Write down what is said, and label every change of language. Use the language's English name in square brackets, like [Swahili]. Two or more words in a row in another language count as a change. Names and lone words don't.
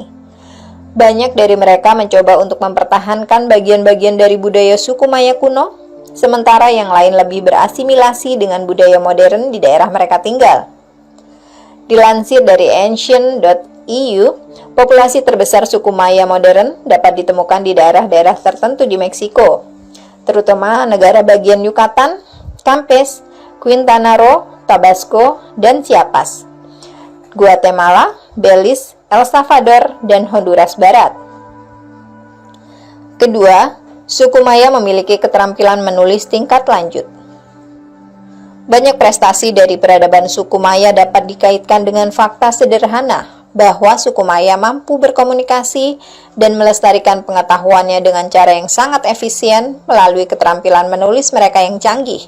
[Indonesian] Banyak dari mereka mencoba untuk mempertahankan bagian-bagian dari budaya suku Maya kuno, sementara yang lain lebih berasimilasi dengan budaya modern di daerah mereka tinggal. Dilansir dari Ancient.eu, populasi terbesar suku Maya modern dapat ditemukan di daerah-daerah tertentu di Meksiko, terutama negara bagian Yucatan, Campeche, Quintana Roo, Tabasco, dan Chiapas, Guatemala, Belize, El Salvador, dan Honduras Barat. Kedua, suku Maya memiliki keterampilan menulis tingkat lanjut. Banyak prestasi dari peradaban suku Maya dapat dikaitkan dengan fakta sederhana bahwa suku Maya mampu berkomunikasi dan melestarikan pengetahuannya dengan cara yang sangat efisien melalui keterampilan menulis mereka yang canggih.